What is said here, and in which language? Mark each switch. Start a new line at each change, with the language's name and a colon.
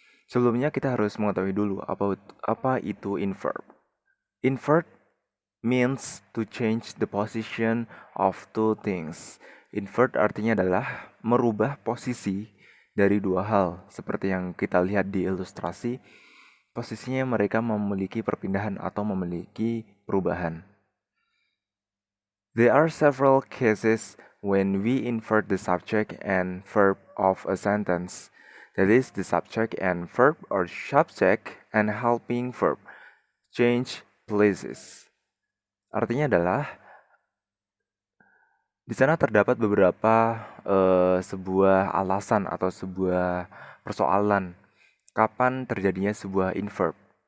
Indonesian: Sebelumnya kita harus mengetahui dulu apa itu invert.
English: Invert means to change the position of two things.
Indonesian: Invert artinya adalah merubah posisi dari dua hal. Seperti yang kita lihat di ilustrasi, posisinya mereka memiliki perpindahan atau memiliki perubahan.
English: There are several cases when we invert the subject and verb of a sentence. That is, the subject and verb or subject and helping verb change places.
Indonesian: Artinya adalah di sana terdapat beberapa sebuah alasan atau sebuah persoalan kapan terjadinya sebuah invert.